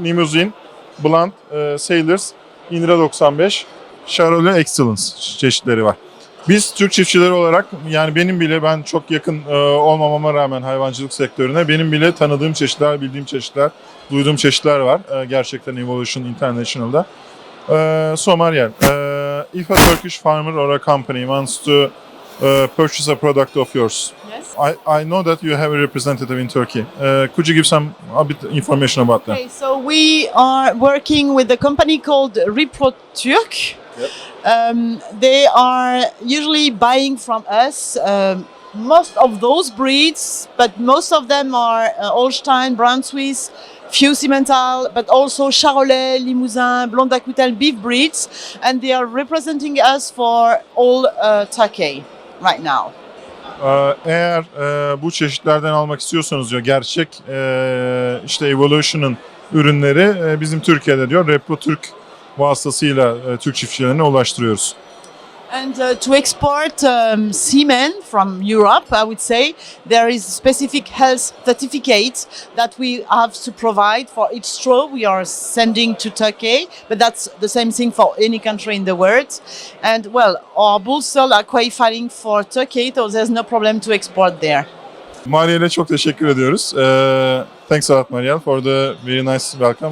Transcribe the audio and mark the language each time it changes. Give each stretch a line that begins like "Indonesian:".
Turkish: Limousin, Blanc, Sailors, Indra 95, Charolais Excellence çeşitleri var. Biz Türk çiftçileri olarak yani benim bile ben çok yakın olmamama rağmen hayvancılık sektörüne benim bile tanıdığım çeşitler, bildiğim çeşitler, duyduğum çeşitler var gerçekten Evolution International'da.
English: So Mariel, if a Turkish farmer or a company wants to purchase a product of yours, Yes. I know that you have a representative in Turkey. Could you give a bit information about that? Okay, so we are working with a company called ReproTurk. Yep. They are usually buying from us most of those breeds, but most of them are Holstein, Brown Swiss, few Simmental, but also Charolais, Limousin, Blonde d'Aquitaine beef breeds, and they are representing us for all Turkey right now.
Turkish: Eğer bu çeşitlerden almak istiyorsanız diyor gerçek işte Evolution'ın ürünleri bizim Türkiye'de diyor ReproTurk vasıtasıyla Türk çiftçilerine ulaştırıyoruz.
English: And to export semen from Europe, I would say there is specific health certificate that we have to provide for each straw we are sending to Turkey, but that's the same thing for any country in the world. And well, our bulls still are qualifying for Turkey, so there's no problem to export there.
Turkish: Mariel'e çok teşekkür ediyoruz.
English: Thanks a lot Mariel for the very nice welcome,